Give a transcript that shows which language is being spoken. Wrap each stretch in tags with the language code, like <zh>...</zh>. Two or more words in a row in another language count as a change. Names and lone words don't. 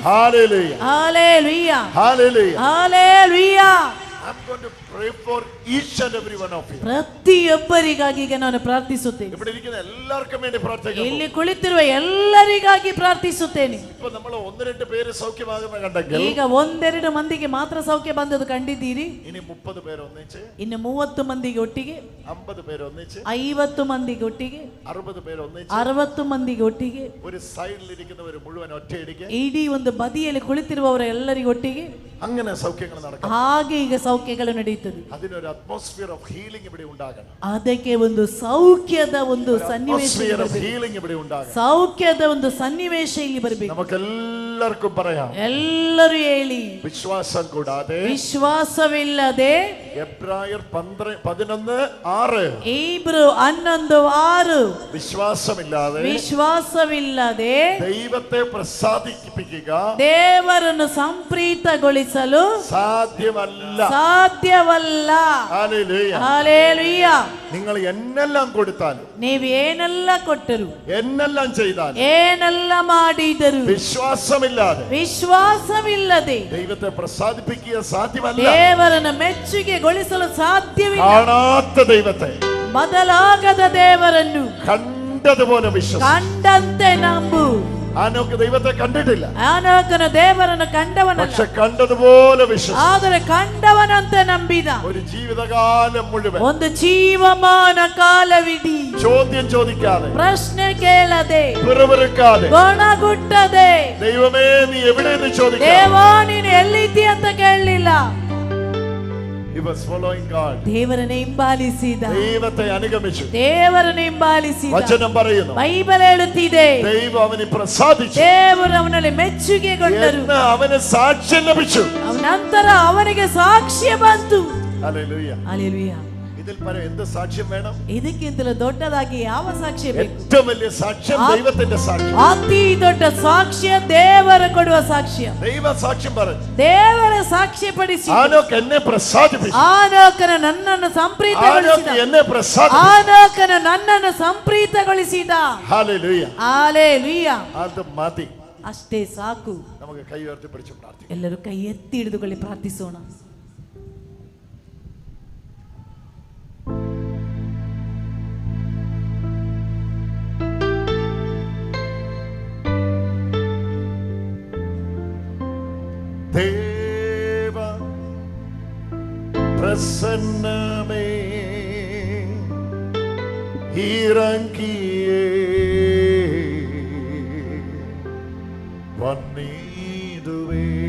<en>Hallelujah. Hallelujah. Hallelujah. Hallelujah. I'm going to pray for each and every one of you.</en> <kn>ಪ್ರತಿಯೊಬ್ಬರಿಗಾಗಿ ಈಗ ನಾನು ಪ್ರಾರ್ಥಿಸುತ್ತೇನೆ.</kn> <ml>ഇവിടെ ഇരിക്കുന്ന എല്ലാവർക്കും വേണ്ടി പ്രാർത്ഥിക്കുന്നു.</ml> <kn>ಇಲ್ಲಿ ಕುಳಿತಿರುವ ಎಲ್ಲರಿಗಾಗಿ ಪ್ರಾರ್ಥಿಸುತ್ತೇನೆ.</kn> <ml>ഇപ്പോൾ നമ്മൾ ഒന്ന് രണ്ട് പേര് സൗഖ്യമാകുന്ന കണ്ടെങ്കിൽ</ml> <kn>ಈಗ ಒಂದೆರಡು ಮಂದಿಗೆ ಮಾತ್ರ ಸೌಖ್ಯ ಬಂದದ್ದು ಕಂಡಿದ್ದೀರಿ.</kn> <ml>ഇനി 30 പേര് ഒന്നിച്ച്,</ml> <kn>ಇನ್ನು 30 ಮಂದಿಗೆ ಒಟ್ಟಿಗೆ,</kn> <ml>50 പേര് ഒന്നിച്ച്,</ml> <kn>50 ಮಂದಿಗೆ ಒಟ್ಟಿಗೆ,</kn> <ml>60 പേര് ഒന്നിച്ച്,</ml> <kn>60 ಮಂದಿಗೆ ಒಟ್ಟಿಗೆ,</kn> <ml>ഒരു സൈഡിൽ ഇരിക്കുന്നവർ മുഴുവൻ ഒറ്റയടിക്ക്,</ml> <kn>ಇಡೀ ಒಂದು ಬದಿಯಲ್ಲಿ ಕುಳಿತಿರುವವರ ಎಲ್ಲರಿಗೂ ಒಟ್ಟಿಗೆ,</kn> <ml>അങ്ങനെ സൗഖ്യങ്ങൾ നടക്കും.</ml> <kn>ಹಾಗೆ ಈಗ ಸೌಖ್ಯಗಳು ನಡೆಯುತ್ತದೆ.</kn> <ml>അതിനൊരു</ml> <en>atmosphere of healing</en> <ml>ഇവിടെ ഉണ്ടാകണം.</ml> <kn>ಅದಕ್ಕೆ ಒಂದು ಸೌಖ್ಯದ ಒಂದು ಸನ್ನಿವೇಶ</kn> <ml>ഇവിടെ ഉണ്ടാകണം.</ml> <kn>ಸೌಖ್ಯದ ಒಂದು ಸನ್ನಿವೇಶ ಇಲ್ಲಿ ಬರಬೇಕು.</kn> <ml>നമുക്കെല്ലാവർക്കും പറയാം.</ml> <kn>ಎಲ್ಲರೂ ಹೇಳಿ.</kn> <ml>വിശ്വാസം കൂടാതെ,</ml> <kn>ವಿಶ್ವಾಸವಿಲ್ಲದೆ,</kn> <ml>എബ്രായർ 11:6,</ml> <kn>ಇಬ್ರು 11:6,</kn> <ml>വിശ്വാസമില്ലാതെ,</ml> <kn>ವಿಶ್ವಾಸವಿಲ್ಲದೆ</kn> <ml>ദൈവത്തെ പ്രസാദിപ്പിക്കുക,</ml> <kn>ದೇವರನ್ನು ಸಂಪ್ರೀತಗೊಳಿಸಲು ಸಾಧ್ಯವಲ್ಲ.</kn> <en>Hallelujah.</en> <ml>നിങ്ങൾ എന്നെല്ലാം കൊടുത്താലും,</ml> <kn>ನೀವು ಏನೆಲ್ಲ ಕೊಟ್ಟರು,</kn> <ml>എന്നെല്ലാം ചെയ്താലും,</ml> <kn>ಏನೆಲ್ಲ ಮಾಡಿದರು, ವಿಶ್ವಾಸವಿಲ್ಲದೆ</kn> <ml>ദൈവത്തെ പ്രസാദിപ്പിക്കുക സാധ്യമല്ല.</ml> <kn>ದೇವರನ್ನು ಮೆಚ್ಚುಗೆಗೊಳಿಸಲು ಸಾಧ್ಯವಿಲ್ಲ.</kn> <ml>കാണാത്ത ദൈവത്തെ,</ml> <kn>ಬದಲಾಗದ ದೇವರನ್ನು</kn> <ml>കണ്ടതുപോലെ വിശ്വസിക്കുക.</ml> <kn>ಕಂಡಂತೆ ನಂಬು.</kn> <ml>ആനോക്ക് ദൈവത്തെ കണ്ടിട്ടില്ല,</ml> <kn>ಆನೋಕನ ದೇವರನ್ನು ಕಂಡವನಲ್ಲ,</kn> <ml>പക്ഷെ കണ്ടതുപോലെ വിശ്വസിച്ചു.</ml> <kn>ಆದರೆ ಕಂಡವನಂತೆ ನಂಬಿದ.</kn> <ml>ഒരു ജീവിതകാലം മുഴുവൻ,</ml> <kn>ಒಂದು ಜೀವಮಾನ ಕಾಲವಿಡೀ</kn> <ml>ചോദ്യം ചോദിക്കാതെ,</ml> <kn>ಪ್ರಶ್ನೆ ಕೇಳದೆ,</kn> <ml>പിറുപിറുക്കാതെ,</ml> <kn>ಗೊಣಗುಟ್ಟದೆ,</kn> <ml>ദൈവമേ നീ എവിടെയെന്ന് ചോദിക്കാതെ,</ml> <kn>ದೇವಾ ನೀನು ಎಲ್ಲಿದ್ದೀ ಅಂತ ಕೇಳಲಿಲ್ಲ.</kn> <en>He was following God.</en> <kn>ದೇವರನ್ನು ಹಿಂಬಾಲಿಸಿದ,</kn> <ml>ദൈവത്തെ അനുഗമിച്ചു.</ml> <kn>ದೇವರನ್ನು ಹಿಂಬಾಲಿಸಿದ.</kn> <ml>വചനം പറയുന്നു,</ml> <kn>ಬೈಬಲ್ ಹೇಳುತ್ತಿದೆ,</kn> <ml>ദൈവം അവനെ പ്രസാദിച്ചു,</ml> <kn>ದೇವರು ಅವನಲ್ಲಿ ಮೆಚ್ಚುಗೆಗೊಂಡರು,</kn> <ml>അവന് സാക്ഷ്യം ലഭിച്ചു.</ml> <kn>ನಂತರ ಅವನಿಗೆ ಸಾಕ್ಷ್ಯ ಬಂತು.</kn> <ml>ഹല്ലേലൂയ. ഹല്ലേലൂയ. ഇതിൽ പരം എന്ത് സാക്ഷ്യം വേണം?</ml> <kn>ಇದಕ್ಕಿಂತಲೂ ದೊಡ್ಡದಾಗಿ ಯಾವ ಸಾಕ್ಷ್ಯ ಬೇಕು?</kn> <ml>ഏറ്റവും വലിയ സാക്ഷ്യം ദൈവത്തിന്റെ സാക്ഷ്യം.</ml> <kn>ಅತಿ ದೊಡ್ಡ ಸಾಕ್ಷ್ಯ ದೇವರ ಕೊಡುವ ಸಾಕ್ಷ್ಯ.</kn> <ml>ദൈവ സാക്ഷ്യം പറഞ്ഞു.</ml> <kn>ದೇವರ ಸಾಕ್ಷ್ಯಪಡಿಸಿ</kn> <ml>ആനോക്ക് എന്നെ പ്രസാദിപ്പിച്ചു.</ml> <kn>ಆನೋಕನ ನನ್ನನ್ನು ಸಂಪ್ರೀತಗೊಳಿಸಿದ.</kn> <ml>എന്നെ പ്രസാദിപ്പിച്ചു.</ml> <kn>ಆನೋಕನ ನನ್ನನ್ನು ಸಂಪ್ರೀತಗೊಳಿಸಿದ.</kn> <ml>ഹല്ലേലൂയ.</ml> <kn>ಹಲ್ಲೆಲೂಯ.</kn> <ml>അത് മതി.</ml> <kn>ಅಷ್ಟೇ ಸಾಕು.</kn> <ml>നമുക്ക് കൈ ഉയർത്തി പിടിച്ച് പ്രാർത്ഥിക്കാം.</ml> <kn>ಎಲ್ಲರೂ ಕೈ ಎತ್ತಿ ಹಿಡಿದುಕೊಳ್ಳಿ ಪ್ರಾರ್ಥಿಸೋಣ.</kn> <ml>ദേവ പ്രസന്നമേ ഇറങ്ങിയേ വന്നിടുവേ.</ml>